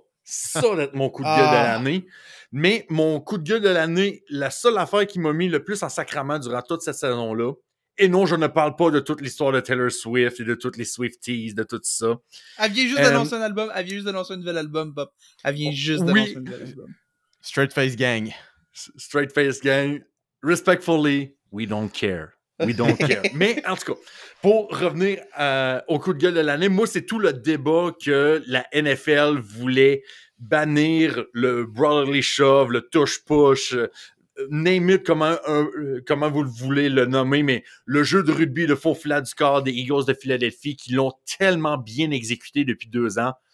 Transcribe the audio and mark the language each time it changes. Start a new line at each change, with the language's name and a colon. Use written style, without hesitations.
French: Ça d'être mon coup de gueule de l'année. Mais mon coup de gueule de l'année, la seule affaire qui m'a mis le plus en sacrament durant toute cette saison-là, et non, je ne parle pas de toute l'histoire de Taylor Swift et de toutes les Swifties, de tout ça. Elle vient juste d'annoncer un album. Elle vient juste d'annoncer un nouvel album, Bob. Elle vient juste d'annoncer un nouvel album. Straight Face Gang. Straight Face Gang.
English: Respectfully, we don't care. We don't care.
French: Mais en tout cas, pour revenir au coup de gueule de l'année, moi, c'est tout le débat que la NFL voulait bannir le brotherly shove, le touche-push,
English: name it
French: comment vous le voulez le nommer, mais le jeu de rugby, le faux filet du corps des Eagles de Philadelphie qui l'ont tellement bien exécuté depuis 2 ans.